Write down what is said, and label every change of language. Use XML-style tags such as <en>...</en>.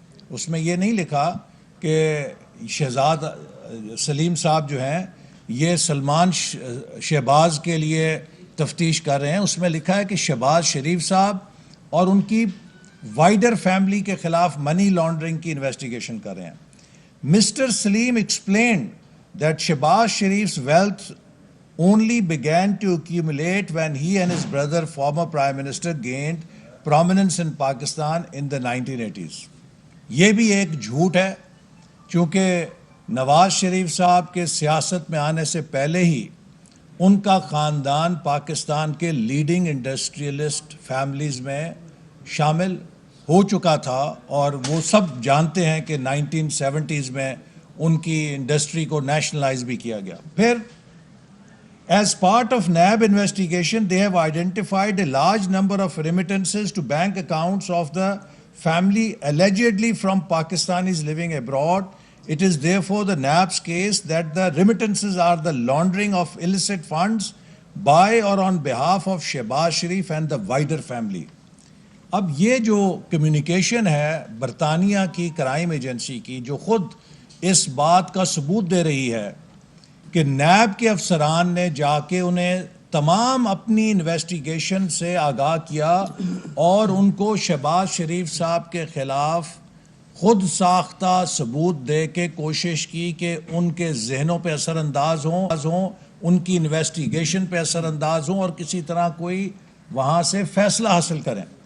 <ur>اس میں یہ نہیں لکھا کہ شہزاد سلیم صاحب جو ہیں یہ سلمان شہباز کے لیے تفتیش کر رہے ہیں اس میں لکھا ہے کہ شہباز شریف صاحب اور ان کی وائڈر فیملی کے خلاف منی لانڈرنگ کی انویسٹیگیشن کر رہے ہیں.</ur> <en>Mister Saleem explained that Shehbaz Sharif's wealth only began to accumulate when he and his brother, former Prime Minister, gained prominence in Pakistan in the 1980s.</en> <ur>یہ بھی ایک جھوٹ ہے چونکہ نواز شریف صاحب کے سیاست میں آنے سے پہلے ہی ان کا خاندان پاکستان کے لیڈنگ انڈسٹریلسٹ فیملیز میں شامل ہو چکا تھا اور وہ سب جانتے ہیں کہ 1970s میں ان کی انڈسٹری کو نیشنلائز بھی کیا گیا.</ur> <en>پھر as part of NAB investigation, they have identified a large number of remittances to bank accounts of the family allegedly from Pakistanis living abroad. It is therefore the NAB's case that the remittances are the laundering of illicit funds by or on behalf of Shehbaz Sharif and the wider family.</en> <ur>اب یہ جو communication ہے برطانیہ کی crime agency کی جو خود اس بات کا ثبوت دے رہی ہے کہ نیب کے افسران نے جا کے انہیں تمام اپنی انویسٹیگیشن سے آگاہ کیا اور ان کو شہباز شریف صاحب کے خلاف خود ساختہ ثبوت دے کے کوشش کی کہ ان کے ذہنوں پہ اثر انداز ہوں ان کی انویسٹیگیشن پہ اثر انداز ہوں اور کسی طرح کوئی وہاں سے فیصلہ حاصل کریں.</ur>